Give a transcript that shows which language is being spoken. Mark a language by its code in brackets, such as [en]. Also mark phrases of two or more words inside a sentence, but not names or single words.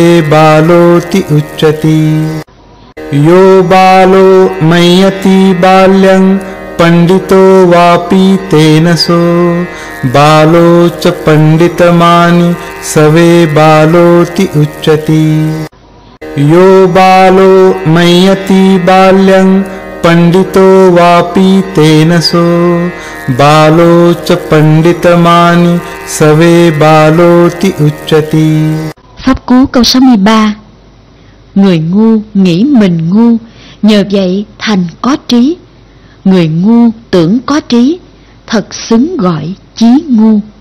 [pi] बालोति उच्यति यो बालो मय्यति बाल्यं पंडितो वापि तेन सो बालो च पंडितमानि सवे बालोति उच्यति यो बालो मय्यति बाल्यं पंडितो वापि तेन सो बालो च पंडितमानि सवे बालोति उच्यति. [vi] Pháp cú câu 63. Người ngu nghĩ mình ngu, nhờ vậy thành có trí. Người ngu tưởng có trí, thật xứng gọi chí ngu.